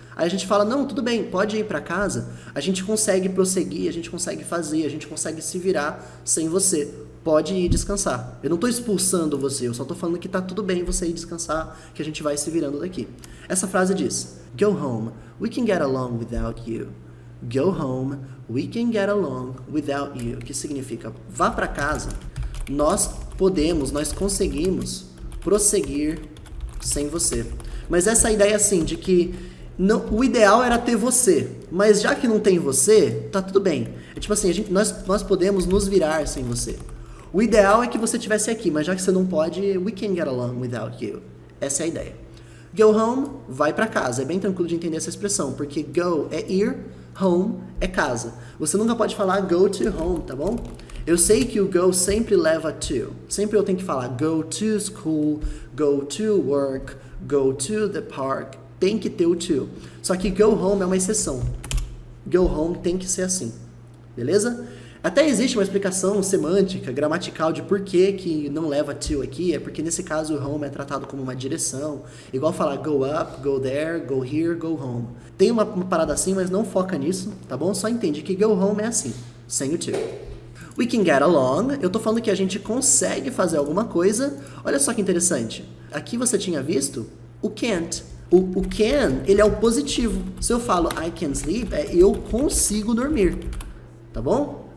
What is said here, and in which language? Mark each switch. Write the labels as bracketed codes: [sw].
[pt] Aí a gente fala, não, tudo bem, pode ir para casa, a gente consegue prosseguir, a gente consegue fazer, a gente consegue se virar sem você. Pode ir descansar. Eu não tô expulsando você, eu só tô falando que tá tudo bem você ir descansar, que a gente vai se virando daqui. Essa frase diz, [en] go home, we can get along without you. Go home, we can get along without you. [pt] Que significa, vá para casa, nós conseguimos prosseguir sem você. Mas essa ideia assim, de que o ideal era ter você, mas já que não tem você, tá tudo bem. É tipo assim, nós podemos nos virar sem você. O ideal é que você estivesse aqui, mas já que você não pode, [en] we can get along without you. [pt] Essa é a ideia. Go home, vai para casa. É bem tranquilo de entender essa expressão, porque go é ir, home é casa. Você nunca pode falar go to home, tá bom? Eu sei que o go sempre leva to. Sempre eu tenho que falar [en] go to school, go to work, go to the park. [pt] Tem que ter o to. Só que go home é uma exceção. Go home tem que ser assim. Beleza? Até existe uma explicação semântica, gramatical de por que não leva to aqui. É porque nesse caso o home é tratado como uma direção. Igual falar [en] go up, go there, go here, go home. [pt] Tem uma parada assim, mas não foca nisso, tá bom? Só entende que go home é assim, sem o to. We can get along. Eu tô falando que a gente consegue fazer alguma coisa. Olha só que interessante. Aqui você tinha visto o can't. O can, ele é o positivo. Se eu falo [en] I can sleep, [pt] é eu consigo dormir. Tá bom?